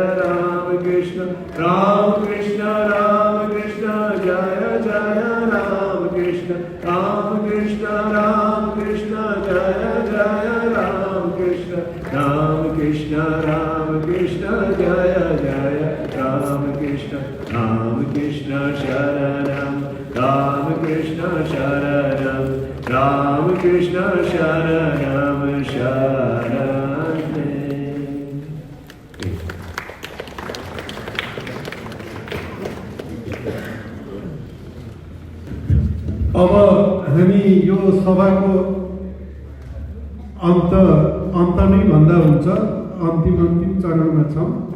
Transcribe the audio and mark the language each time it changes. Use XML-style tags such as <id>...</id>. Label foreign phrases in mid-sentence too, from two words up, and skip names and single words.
<sa>Ram Krishna, Ram Krishna Jaya Jaya Ram Krishna, Ram Krishna Jaya Jaya Ram Krishna, Ram Krishna Jaya Jaya Ram Krishna, Ram Krishna Sharanam, Ram Krishna Sharanam, Ram Krishna Sharanam Sharane.</sa> <ne>अब हामी यो सभाको अन्त नै भन्दा हुन्छ, अन्तिम चरणमा छौँ।</ne>